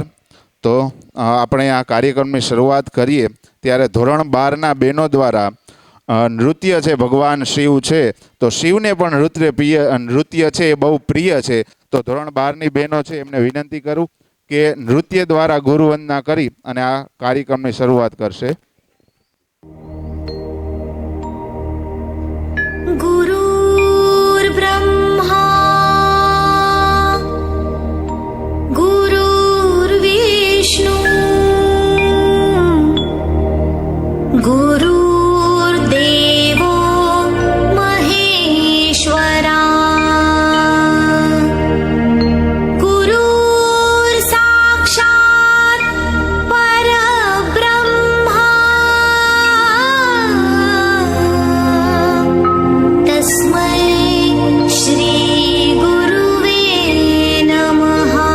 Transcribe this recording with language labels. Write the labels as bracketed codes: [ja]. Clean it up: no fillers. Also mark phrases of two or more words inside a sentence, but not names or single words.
[gu] તો આપણે આ કાર્યક્રમની શરૂઆત કરીએ ત્યારે ધોરણ 12ના બહેનો દ્વારા નૃત્ય છે, ભગવાન શિવ છે તો શિવને પણ નૃત્ય છે એ બહુ પ્રિય છે. તો ધોરણ 12ની બહેનો છે એમને વિનંતી કરું કે નૃત્ય દ્વારા ગુરુવંદના કરી અને આ કાર્યક્રમની શરૂઆત કરશે. [sa] गुरुर्ब्रह्मा गुरुर्विष्णु गुरुर्देवो महेश्वरा गुरुर्साक्षात् परब्रह्मा तस्मै श्री गुरुवे नमः